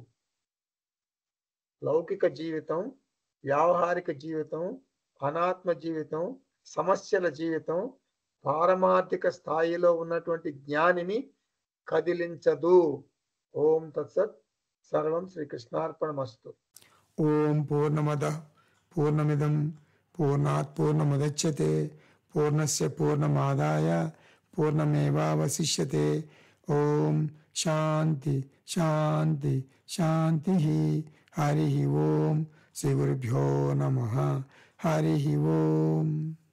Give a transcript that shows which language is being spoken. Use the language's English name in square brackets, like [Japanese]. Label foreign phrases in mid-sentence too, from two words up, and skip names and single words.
[Telugu] లౌకిక జీవితం, వ్యావహారిక జీవితం, అనాత్మ జీవితం, సమస్యల జీవితం పారమార్థిక స్థాయిలో ఉన్నటువంటి జ్ఞానిని కదిలించదు. [Sanskrit] ॐ तत्सत्. सर्वं श्रीकृष्णार्पणमस्तु. ॐ पूर्णमद पूर्णमिदं पूर्णात् पूर्णमुदच्यते पूर्णस्य पूर्णमादाय पूर्णमेवावशिष्यते. ॐ शान्ति शान्ति शान्ति. हरि ॐ. श्री गुरुभ्यो नमः. हरि ॐ.